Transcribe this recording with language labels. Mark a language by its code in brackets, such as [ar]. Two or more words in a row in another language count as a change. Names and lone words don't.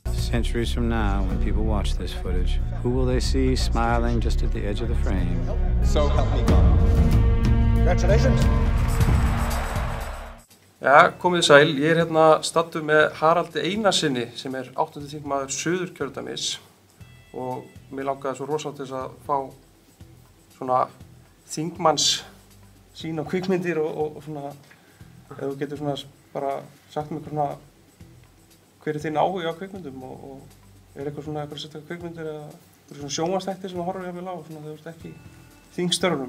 [en] Centuries from now, when people watch this footage, who will they see smiling just at the edge of the frame? So help me God. Congratulations. [is] Ja, komið sæl. Ég hérna stattur með Haraldi Einarsinni sem 8. þingmaður Suðurkjördæmis og mér langaði svo rosalega til þess að fá svona þingmanns sín á kvikmyndir og svona ef þú getur svona bara sagt mér svona hver þinn áhugi á kvikmyndum og eitthvað svona eitthvað sérstakar kvikmyndir eða svona sjónvarpsþættir sem þú horfir jafnvel á svona þegar þú ert ekki í þingstörfunum.